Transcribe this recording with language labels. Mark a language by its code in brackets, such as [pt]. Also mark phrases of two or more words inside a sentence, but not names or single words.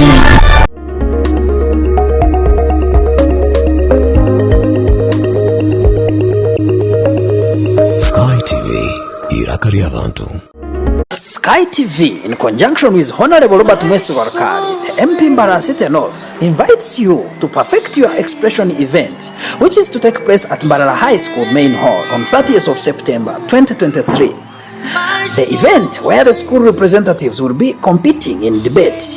[nyn] Sky TV iraka ry'abantu. [en] Sky TV, in conjunction with Honorable Robert Mwesu Warkari, MP Mbara City North, invites you to perfect your expression event, which is to take place at Mbarara High School Main Hall on 30th of September 2023. The event where the school representatives will be competing in debate.